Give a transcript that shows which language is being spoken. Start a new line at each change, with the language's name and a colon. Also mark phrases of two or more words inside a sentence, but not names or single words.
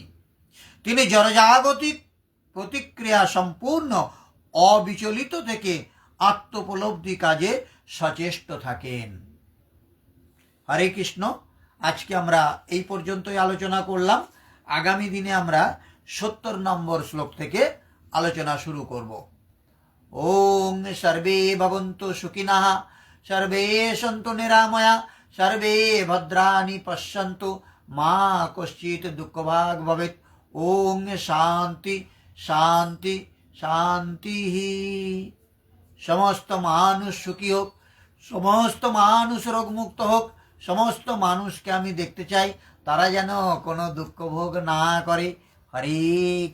Bangla: তিনি জড়জাগতিক প্রতিক্রিয়া সম্পূর্ণ অবিচলিত থেকে আত্মোপলব্ধি কাজে সচেষ্ট থাকেন। হরে কৃষ্ণ। আজকে আমরা এই পর্যন্তই আলোচনা করলাম। আগামী দিনে আমরা 70 নম্বর শ্লোক থেকে আলোচনা শুরু করব।
Sanskrit: ওং সর্বে ভবন্তু সুখিনঃ, সর্বে সন্তু নিরাময়া, সর্বে ভদ্রাণি পশ্যন্তু, মা কশ্চিৎ দুঃখভাগ ভবেৎ। ওং শান্তি শান্তি শান্তি।
Bangla: সমস্ত মানুষ সুখী হোক, সমস্ত মানুষ রোগমুক্ত হোক। সমস্ত মানুষকে আমি দেখতে চাই তারা যেন কোনো দুঃখ ভোগ না করে।